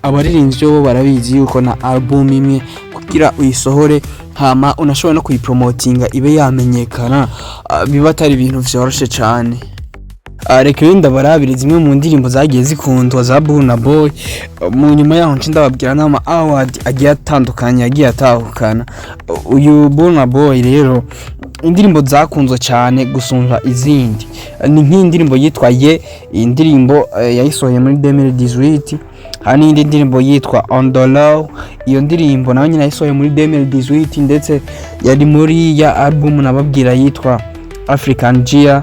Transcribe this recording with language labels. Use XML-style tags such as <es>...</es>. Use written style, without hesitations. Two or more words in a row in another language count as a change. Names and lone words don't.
<rn>Abaririmbyi bo barabizi yuko na album imwe kugira uyisohore hama unashobora no kuyipromotinga ibe yamenyekana biba atari ibintu vyoroshe cyane. Reka ndabarabire zimwe mu ndirimbo zagiye zikundwa za Burna Boy. Mu nyuma yaho ndababwira n'ama award agiye atandukanye yagiye atahukana. Uyu Burna Boy rero indirimbo zakunzwe cyane gusumba izindi ni nk'indirimbo yitwa Ye. Indirimbo yayisohoye muri 2018. Hani indi ndirimbo yitwa On the Low. Iyo ndirimbo nayo nyine yayisohoye muri 2018 ndetse yari muri ya album nababwira yitwa African Gia.</rn>